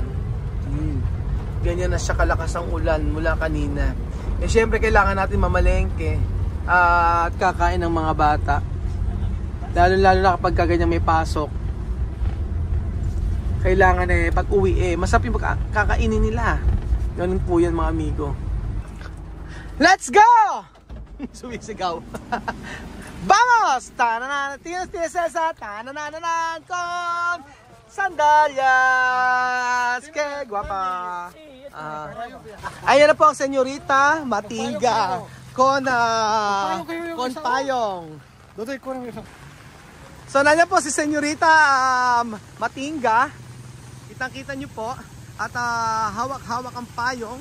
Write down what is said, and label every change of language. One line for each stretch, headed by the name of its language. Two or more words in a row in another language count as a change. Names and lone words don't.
Filipino: Ganyan na siya kalakas ng ulan mula kanina. Eh syempre kailangan natin mamalengke at kakain ng mga bata. Lalo na kapag ganyan may pasok. Kailangan pag uwi masarap yung kakainin nila. Ganun po yan mga amigo.
English: Let's go!
Filipino: Sumisigaw.
Spanish: Vamos! Tanananan, Tia Celsa, tanananan con sandalias. Que guapa.
Filipino: Ayan na po ang senyorita Matinga con payong. So nandiyan po si senyorita Matinga. Kitang-kita nyo po. At hawak-hawak ang payong.